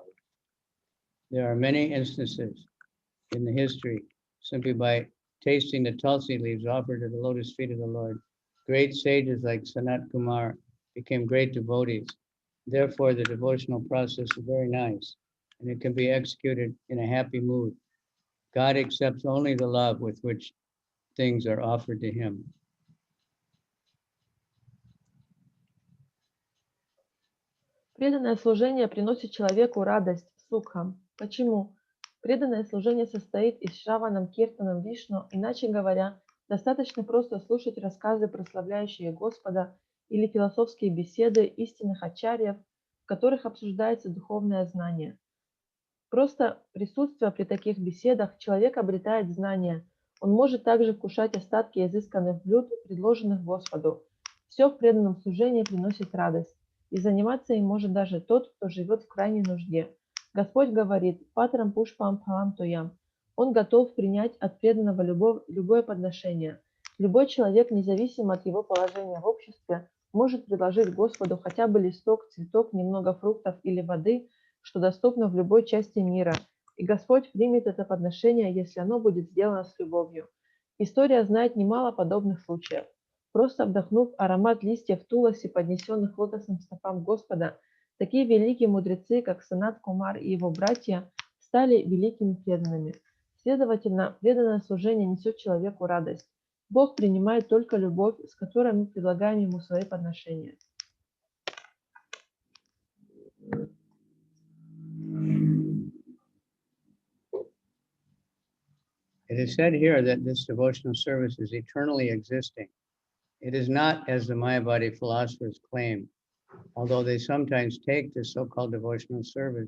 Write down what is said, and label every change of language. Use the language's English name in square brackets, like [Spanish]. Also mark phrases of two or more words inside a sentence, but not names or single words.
[English] There are many instances in the history, simply by tasting the tulsi leaves offered to the lotus feet of the Lord, great sages like Sanat Kumar became great devotees. Therefore, the devotional process is very nice, and it can be executed in a happy mood. God accepts only the love with which things are offered to him. [Russian] Преданное служение приносит человеку радость, сукха. Почему? Преданное служение состоит из [Sanskrit] श्रवणं कीर्तनं विष्णु, [Russian] иначе говоря, достаточно просто слушать рассказы, прославляющие Господа, или философские беседы истинных ачарьев, в которых обсуждается духовное знание. Просто присутствуя при таких беседах, человек обретает знания. Он может также вкушать остатки изысканных блюд, предложенных Господу. Все в преданном служении приносит радость, и заниматься им может даже тот, кто живет в крайней нужде. Господь говорит: [Sanskrit] «पत्रं पुष्पं फलं तोयं». [Russian] Он готов принять от преданного любое подношение. Любой человек, независимо от его положения в обществе, может предложить Господу хотя бы листок, цветок, немного фруктов или воды, что доступно в любой части мира, и Господь примет это подношение, если оно будет сделано с любовью. История знает немало подобных случаев. Просто вдохнув аромат листьев туласи, поднесенных лотосным стопам Господа, такие великие мудрецы, как Санат Кумар и его братья, стали великими преданными. Следовательно, преданное служение несет человеку радость. Бог принимает только любовь, с которой мы предлагаем ему свои подношения. [English] It is said here that this devotional service is eternally existing. It is not, as the Mayavadi philosophers claim, although they sometimes take this so-called devotional service.